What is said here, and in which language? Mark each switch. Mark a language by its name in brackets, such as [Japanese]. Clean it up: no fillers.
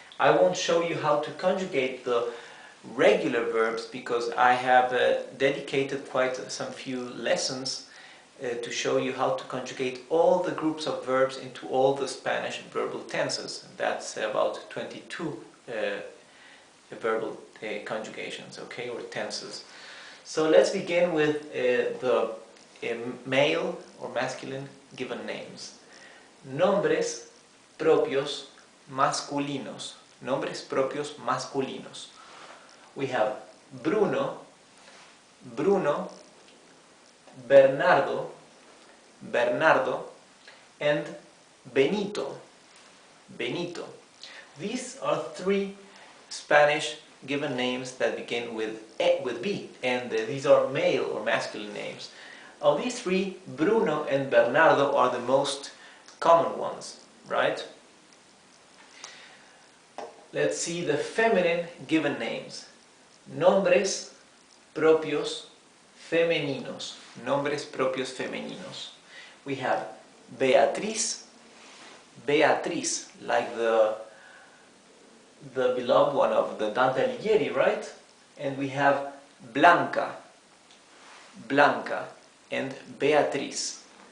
[English] I won't show you how to conjugate the regular verbs because I have dedicated quite some few lessons to show you how to conjugate all the groups of verbs into all the Spanish verbal tenses. That's about 22 verbal conjugations, okay, or tenses. So let's begin with the male or masculine given names. [Spanish] Nombres propios masculinos. Nombres propios masculinos. [English] We have Bruno, Bruno, Bernardo, Bernardo, and Benito, Benito. These are three Spanish given names that begin with B, and these are male or masculine names. Of these three, Bruno and Bernardo are the most common ones, right? Let's see the feminine given names. [Spanish] Nombres propios femeninos. Nombres propios femeninos. [English] We have Beatriz, Beatriz, like the beloved one of the Dante Alighieri, right? And we have Blanca, Blanca, and Beatriz.